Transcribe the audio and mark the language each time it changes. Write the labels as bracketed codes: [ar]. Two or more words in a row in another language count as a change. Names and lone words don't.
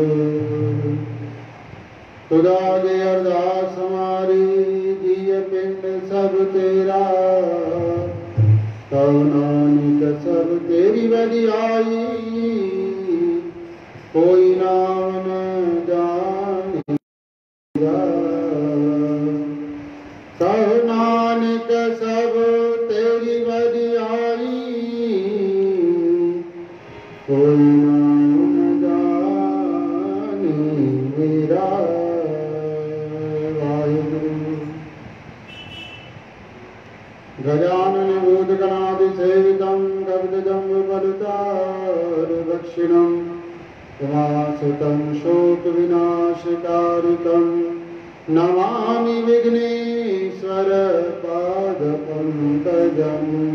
[pa] ਖੁਦਾ ਦੇ ਅਰਦਾਸ ਹਮਾਰੀ ਜੀਅ ਪਿੰਡ ਸਬ ਤੇਰਾ ਕਹੋ ਨਾਨਕ ਸਬ ਤੇਰੀ ਬੜਿਆਈ ਕੋਈ ਨਾਮ ਨ ਜਾਣੇਗਾ। ਕਹੋ ਨਾਨਕ ਸਬ ਤੇਰੀ ਬੜਿਆਈ ਕੋਈ ਨਾਮ ਨ ਜਾਣੇ ਮੇਰਾ। [sa] गजानन भूतगणादि सेवितं कपितजम्बुफलचारुभक्षिणं उमासुतं शोकविनाशकारितं नमामि विघ्नेश्वर पादपङ्कजं।